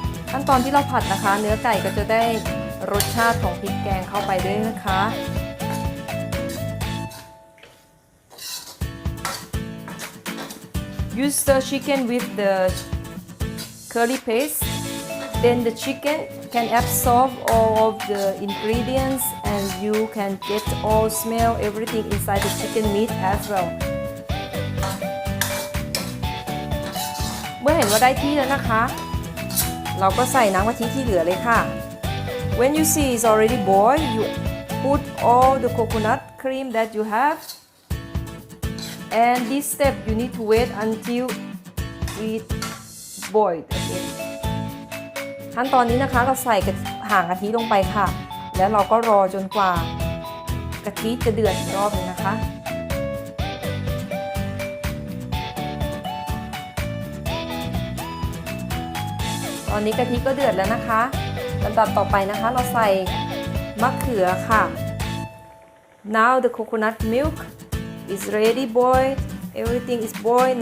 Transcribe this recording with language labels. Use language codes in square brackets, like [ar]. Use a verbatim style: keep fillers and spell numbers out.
[th] ขั้นตอนที่เราผัดนะคะเนื้อไก่ก็จะได้รสชาติของพริกแกงเข้าไปด้วยนะคะ [en] You stir chicken with the curry paste. Then the chicken can absorb all of the ingredients and you can get all smell everything inside the chicken meat as well. [th] เมื่อเห็นว่าได้ที่แล้วนะคะ เราก็ใส่น้ำกะทิที่เหลือเลยค่ะ [en] When you see it's already boiled, you put all the coconut cream that you have. And this step you need to wait until it boiled again. [th] ขั้นตอนนี้นะคะเราใส่หางกะทิลงไปค่ะแล้วเราก็รอจนกว่ากะทิจะเดือดอีกรอบนึงนะคะ ตอนนี้กะทิก็เดือดแล้วนะคะลำดับต่อไปนะคะเราใส่มะเขือค่ะ [en] Now the coconut milk is ready boiled. Everything is boiled.